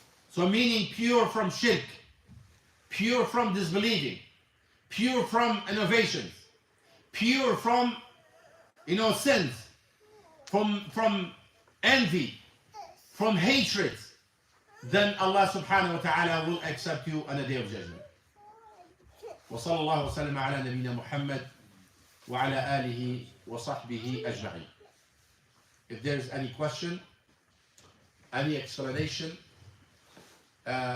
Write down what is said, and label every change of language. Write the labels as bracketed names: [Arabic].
[English] So meaning pure from shirk, pure from disbelieving, pure from innovations, pure from sins, from envy, from hatred, then Allah subhanahu wa ta'ala will accept you on the day of judgment. [Arabic] وصلى الله وسلم على نبينا محمد وعلى آله وصحبه أجمعين. [English] If there's any question, any explanation, we'll continue, or we open the door